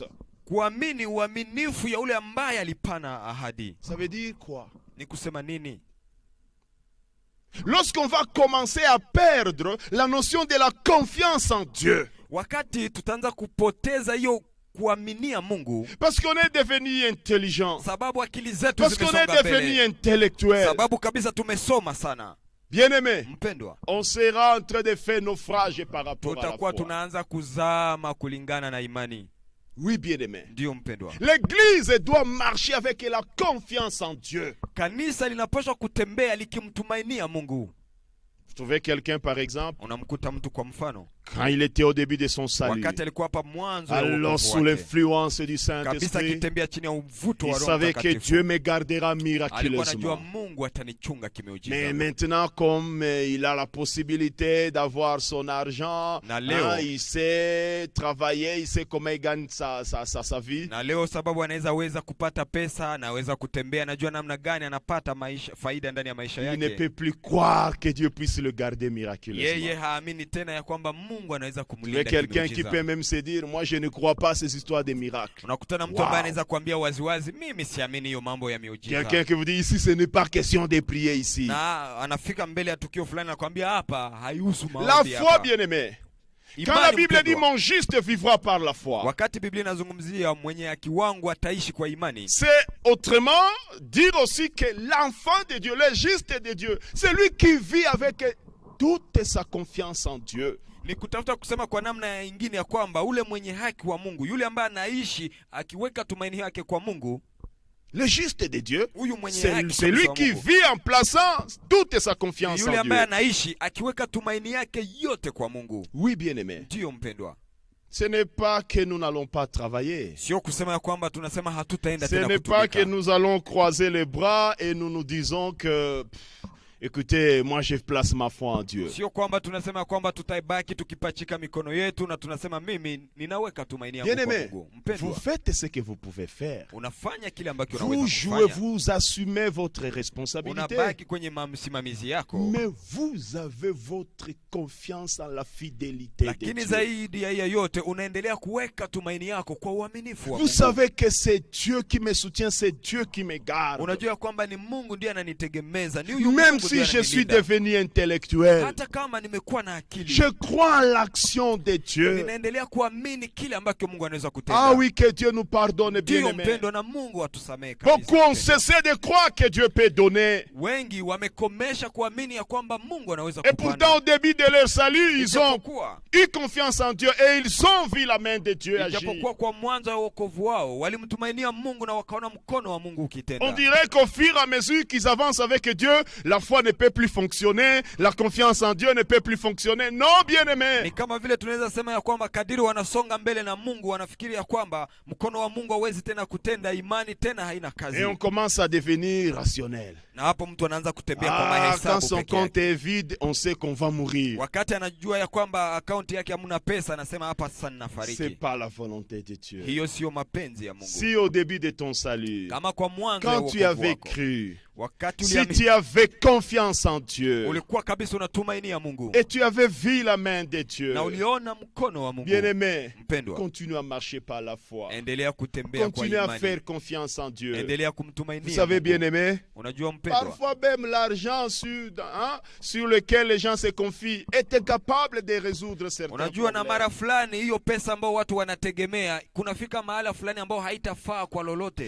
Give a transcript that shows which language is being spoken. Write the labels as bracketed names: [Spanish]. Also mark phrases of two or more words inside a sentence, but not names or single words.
[Swahili] kuamini uaminifu ya ule ambaye alipana ahadi. [French] Ça veut dire quoi? [Swahili] Ni kusema nini? [French] Lorsqu'on va commencer à perdre la notion de la confiance en Dieu, [Swahili] Wakati tutaanza kupoteza hiyo kuaminia Mungu, [French] parce qu'on est devenu intelligent, [Swahili] sababu akili zetu [French] parce qu'on est [Swahili] zimesonga [French] devenu [Swahili] mbele, [French] intellectuel, [Swahili] sababu kabisa tumesoma sana. [French] bien-aimé, [Swahili] Mpendwa, [French] on sera en train de faire naufrage par rapport à la [Swahili] tutakuwa [French] foi. [Swahili] tunaanza kuzama kulingana na imani. [French] Oui, bien-aimé. [Swahili] Ndiyo mpendwa. [French] L'Église doit marcher avec la confiance en Dieu. [Swahili] Kanisa linapaswa kutembea likimtumainia Mungu. [French] Vous trouvez quelqu'un, par exemple, [Swahili] Unamkuta mtu kwa mfano, [French] quand il était au début de son salut, [Swahili] wakati alikuwa hapa mwanzo ya [French] alors [Swahili] wokovu [French] sous [Swahili] wake, [French] l'influence du [Swahili] kabisa [French] Saint-Esprit, [Swahili] akitembea chini ya uvuto [French] il [Swahili] wa Roho [French] savait que [Swahili] Mtakatifu, [French] Dieu me gardera [Swahili] alikuwa anajua [French] miraculeusement. [Swahili] Mungu atanichunga [French] Mais [Swahili] kimeujiza. [French] maintenant, comme il a la possibilité d'avoir son argent, [Swahili] Na leo- [French] il sait travailler, il sait comment il gagne sa vie, [Swahili] Na leo sababu anaweza kupata pesa, anaweza kutembea, anajua namna gani anapata faida ndani ya maisha [French] il ne [Swahili] yake. [French] peut plus croire que Dieu puisse le garder [Swahili] Yeye [French] miraculeusement. [Swahili] haamini tena ya kwamba Mungu anaweza [French] Vous [Swahili] kumlinda [French] avez quelqu'un qui [Swahili] kimeujiza. [French] peut même se dire, moi je ne crois pas à ces histoires de miracles. [Swahili] Unakutana mtu Wow. ambaye anaweza kuambia waziwazi, mimi siamini hiyo mambo ya miujiza. [French] Quelqu'un qui vous dit, ici ce n'est pas question de prier ici. [Swahili] Na anafika mbele ya tukio fulani anakuambia hapa haihusu [French] La [Swahili] maombi [French] foi, [Swahili] hapa. [French] bien-aimé. Quand [Swahili] Imani [French] la Bible dit [Swahili] mpendwa, [French] mon juste vivra par la foi, [Swahili] wakati Biblia inazungumzia mwenye haki wangu ataishi kwa imani, [French] c'est autrement dire aussi que l'enfant de Dieu, le juste de Dieu, c'est lui qui vit avec toute sa confiance en Dieu. [Swahili] ni kutafuta kusema kwa namna nyingine ya kwamba ule mwenye haki wa Mungu, yule ambaye anaishi akiweka tumaini yake kwa Mungu, [French] Le juste de Dieu, [Swahili] Huyu mwenye [French] c'est [Swahili] haki [French] celui [Swahili] kabisa wa [French] qui [Swahili] Mungu. [French] vit en plaçant toute sa confiance [Swahili] Yule [French] en [Swahili] ambaye [French] Dieu. [Swahili] anaishi akiweka tumaini yake yote kwa Mungu. [French] Oui, bien-aimé. [Swahili] Ndiyo mpendwa. [French] Ce n'est pas que nous n'allons pas travailler. [Swahili] Sio kusema ya kwamba tunasema hatutaenda [French] Ce [Swahili] tena [French] n'est pas que [Swahili] kutumika. [French] nous allons croiser les bras et nous nous disons que, écoutez, moi je place ma foi en Dieu. [Swahili] Sio kwamba tunasema kwamba tutaibaki tukipachika mikono yetu na tunasema mimi ninaweka tumaini yangu kwa [French] Bien-aimé, [Swahili] Mungu. [French] vous [Swahili] Mpendwa, [French] faites ce que vous pouvez faire. [Swahili] unafanya kile ambacho [French] Vous [Swahili] unaweza [French] jouez, [Swahili] kufanya. [French] vous assumez votre responsabilité. [Swahili] Unabaki kwenye msimamizi yako. [French] Mais vous avez votre confiance en la fidélité de [Swahili] Lakini [French] Dieu. [Swahili] zaidi ya yote unaendelea kuweka tumaini yako kwa uaminifu wa [French] Vous [Swahili] Mungu. [French] savez que c'est Dieu qui me soutient, c'est Dieu qui me garde. [Swahili] Unajua kwamba ni Mungu ndiye ananitegemeza. Ni huyu [French] Même [Swahili] Mungu [French] si [Swahili] ndiye [French] je suis [Swahili] ananilinda. [French] devenu intellectuel, [Swahili] Hata kama nimekuwa na akili, [French] je crois en l'action de Dieu. [Swahili] ninaendelea kuamini kile ambacho Mungu anaweza kutenda. [French] Ah oui, que Dieu nous pardonne, [Swahili] Ndiyo [French] bien-aimé. [Swahili] mpendo, na Mungu atusamehe kabisa. [French] Beaucoup ont [Swahili] mpendo. [French] cessé de croire que Dieu peut donner. [Swahili] Wengi wamekomesha kuamini ya kwamba Mungu anaweza [French] Et pourtant, au début de leur salut, ils ont [Swahili] Ijapokuwa [French] eu confiance en Dieu et ils ont vu la main de Dieu agir. [Swahili] ijapokuwa kwa mwanzo wa wokovu wao walimtumainia Mungu na wakaona mkono wa Mungu [French] On [Swahili] ukitenda. [French] dirait qu'au fur et à mesure qu'ils avancent avec Dieu, la foi ne peut plus fonctionner, la confiance en Dieu ne peut plus fonctionner. Non, [Swahili] Ni [French] bien-aimé. [Swahili] kama vile tunaweza sema ya kwamba kadiri wanasonga mbele na Mungu wanafikiri ya kwamba mkono wa Mungu hauwezi tena kutenda, imani tena haina kazi. [French] Et on commence à devenir rationnel. [Swahili] Na hapo mtu anaanza kutembea kwa [French] Ah, quand [Swahili] mahesabu [French] son [Swahili] peke [French] compte [Swahili] yake. [French] est vide, on sait qu'on va mourir. [Swahili] Wakati anajua ya kwamba akaunti yake hamna pesa, anasema hapa sasa [French] C'est [Swahili] ninafariki. [French] pas la volonté de Dieu. [Swahili] Hiyo sio mapenzi ya Mungu. [French] Si au début de ton salut, [Swahili] Kama kwa mwanzo wa [French] quand tu [Swahili] wokovu [French] avais [Swahili] wako, [French] cru, [Swahili] wakati [French] si [Swahili] uliamini, [French] tu avais confiance en Dieu [Swahili] ulikuwa kabisa unatumainia Mungu [French] et tu avais vu la main de Dieu, [Swahili] na uliona mkono wa Mungu, [French] bien-aimé, [Swahili] mpendwa, [French] continue à marcher par la foi. [Swahili] endelea kutembea kwa [French] Continue à [Swahili] imani, [French] faire confiance en Dieu. [Swahili] endelea [French] Vous [Swahili] kumtumainia [French] savez, [Swahili] Mungu. [French] bien-aimé, [Swahili] Unajua mpendwa, [French] parfois même l'argent sur lequel les gens se confient est incapable de résoudre certains [Swahili] unajua na [French] problèmes. [Swahili] mara fulani hiyo pesa ambao watu wanategemea kunafika mahala fulani ambao haitafaa kwa lolote.